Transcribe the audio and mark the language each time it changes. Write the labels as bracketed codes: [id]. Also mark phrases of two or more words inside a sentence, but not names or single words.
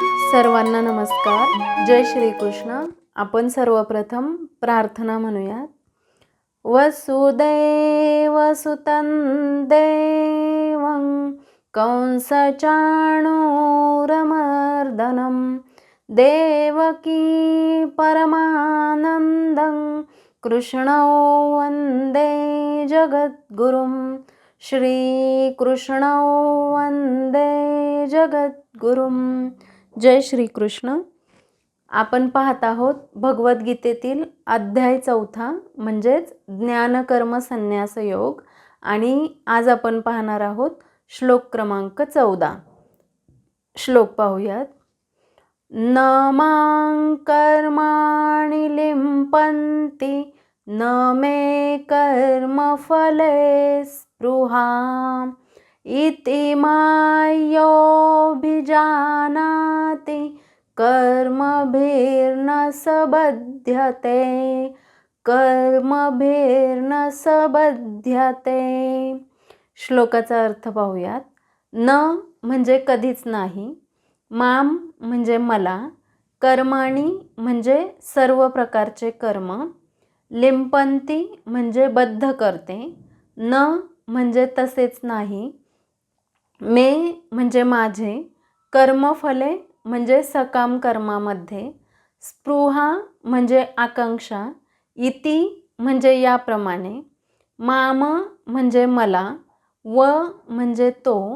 [mr] सर्वांना नमस्कार. जय श्रीकृष्ण. आपण सर्वप्रथम प्रार्थना म्हणूयात. [sa] वसुदेवसुतं देवं कंसचाणूरमर्दनं देवकी परमानन्दं कृष्णौ वन्दे जगद्गुरुं. श्रीकृष्णौ वन्दे जगद्गुरुं. [mr] जय श्रीकृष्ण. आपण पाहत आहोत भगवद्गीतेतील अध्याय 4 म्हणजेच ज्ञानकर्म संन्यास योग आणि आज आपण पाहणार आहोत श्लोक क्रमांक 14. श्लोक पाहूयात. [sa] न मां कर्माणि लिम्पन्ति न मे कर्मफले स्पृहा इति मायोभिजानाति कर्मभिर्न सबध्यते कर्मभिर्न सबध्यते. [mr] श्लोकाचा अर्थ पाहूयात. न म्हणजे कधीच नाही, माम म्हणजे मला, कर्माणी म्हणजे सर्व प्रकारचे कर्म, लिंपंती म्हणजे बद्ध करते, न म्हणजे तसेच नाही, मे म्हणजे माझे, कर्मफले म्हणजे सकाम कर्मामध्ये, स्पृहा म्हणजे आकांक्षा, इति म्हणजे याप्रमाणे, माम म्हणजे मला, व म्हणजे तो,